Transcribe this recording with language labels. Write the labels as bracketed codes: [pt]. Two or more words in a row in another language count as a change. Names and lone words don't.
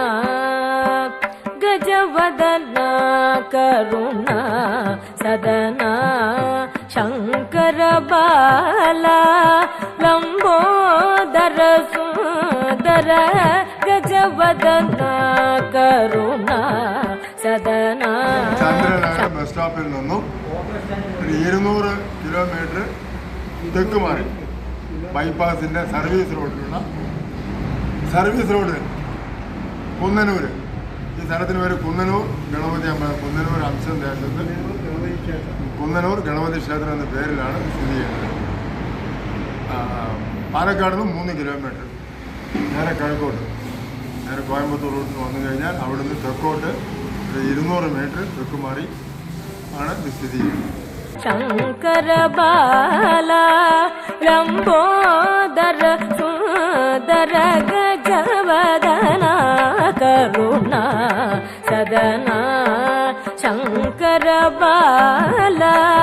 [sa] गजवदना करुणा सदना शंकर बाला लंबोदर सुंदर गजवदना करुणा सदना [ml] ചന്ദ്രനഗർ ബസ് സ്റ്റോപ്പിൽ നിന്നും 200 കിലോമീറ്റർ തെക്ക് മാറി ബൈപ്പാസിൻ്റെ സർവീസ് റോഡ് കുന്നനൂർ. ഈ സ്ഥലത്തിന് പേര് കുന്നനൂർ ഗണപതി അമ്പലം, കുന്നനൂർ അംശം ദേശത്ത് കുന്നനൂർ ഗണപതി ക്ഷേത്രം എന്ന പേരിലാണ് സ്ഥിതി ചെയ്യുന്നത്. പാലക്കാട് നിന്ന് 3 കിലോമീറ്റർ നേരെ കിഴക്കോട്ട്, നേരെ കോയമ്പത്തൂർ റൂട്ടിൽ വന്നു കഴിഞ്ഞാൽ അവിടുന്ന് തെക്കോട്ട് 200 മീറ്റർ തെക്ക് മാറി ആണ് ഇത് സ്ഥിതി ചെയ്യുന്നത്. [sa] शंकर बाला लंबोदर सुंदर गजवदना करुणा सदना शंकर बाला